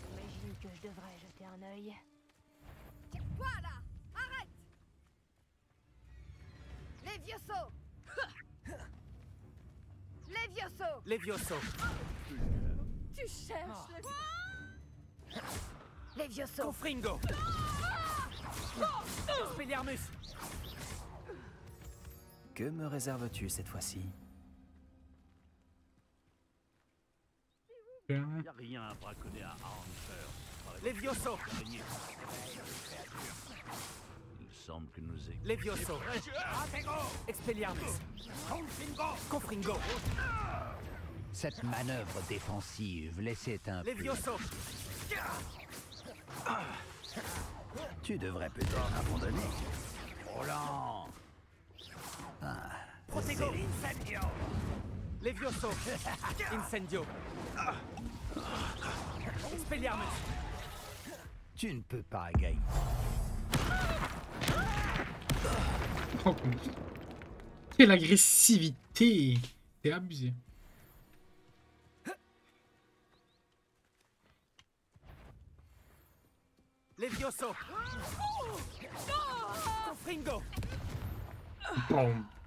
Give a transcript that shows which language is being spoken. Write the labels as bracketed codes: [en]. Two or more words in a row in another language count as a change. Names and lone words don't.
[fr] J'imagine que je devrais jeter un œil. Quoi là? Arrête! Levioso! Levioso! Levioso. Tu cherches le... Levioso! Confringo. Expelliarmus. Que me réserves-tu cette fois-ci? Y a rien à braconner à Arnfer. Levioso. Il semble que nous ayons... Levioso. Expelliarmus. Confringo. Cette manœuvre défensive laissait un peu... Levioso. Tu devrais peut-être abandonner. Roland. Protego. Incendio. Levioso. Incendio. Expelliarmus. Tu ne peux pas gagner. Oh, quelle agressivité! C'est abusé. Levioso. Confringo. Boom.